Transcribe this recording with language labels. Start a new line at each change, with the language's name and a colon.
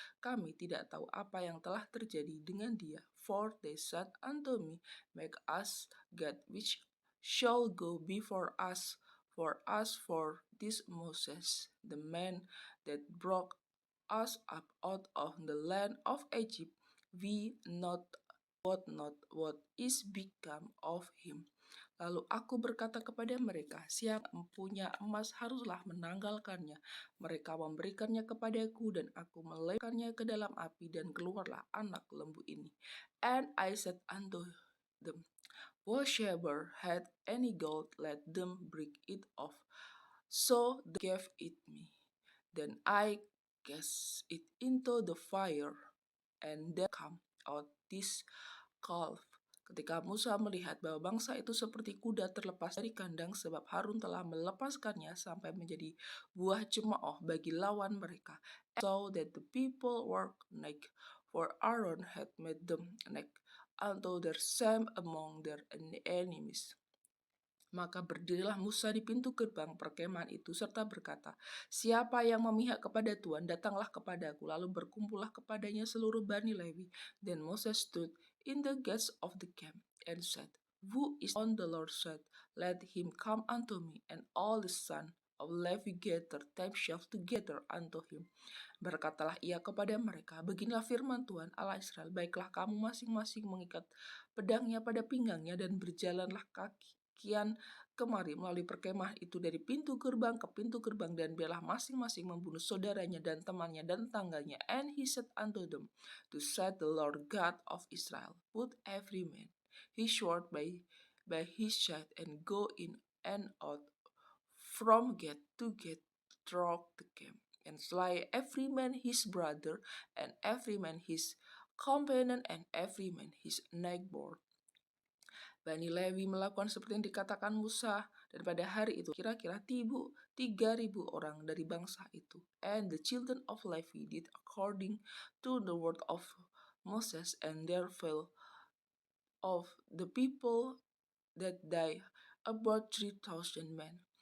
Indonesian: Kami tidak tahu apa yang telah terjadi dengan dia.
English: For they said unto me, make us God which shall go before us, for this Moses, the man that brought us up out of the land of Egypt, we not what is become of him.
Indonesian: Lalu aku berkata kepada mereka, siapa yang punya emas haruslah menanggalkannya. Mereka memberikannya kepadaku dan aku melemparkannya ke dalam api dan keluarlah anak lembu ini.
English: And I said unto them, whosoever had any gold, let them break it off. So they gave it me. Then I cast it into the fire, and there come out this calf.
Indonesian: Ketika Musa melihat bahwa bangsa itu seperti kuda terlepas dari kandang, sebab Harun telah melepaskannya sampai menjadi buah cemooh bagi lawan mereka.
English: And so that the people were naked, for Aaron had made them naked unto their shame among their enemies.
Indonesian: Maka berdirilah Musa di pintu gerbang perkemahan itu serta berkata, siapa yang memihak kepada Tuhan, datanglah kepadaku. Lalu berkumpullah kepadanya seluruh Bani Lewi.
English: Then Moses stood in the gates of the camp and said, who is on the Lord's side? Let him come unto me. And all the sons of Levi gathered themselves together unto him.
Indonesian: Berkatalah ia kepada mereka, beginilah firman Tuhan Allah Israel, baiklah kamu masing-masing mengikat pedangnya pada pinggangnya dan berjalanlah kian kemari melalui perkemahan itu dari pintu gerbang ke pintu gerbang, dan biarlah masing-masing membunuh saudaranya dan temannya dan tangganya.
English: And he said unto them, to set the Lord God of Israel, put every man his sword by his side, and go in and out from gate to gate throughout the camp, and slay every man his brother, and every man his companion, and every man his neighbor.
Indonesian: Bani Lewi melakukan seperti yang dikatakan Musa, dan pada hari itu kira-kira 3.000 orang dari bangsa itu.
English: And the children of Levi did according to the word of Moses, and there fell of the people that day about 3,000 men.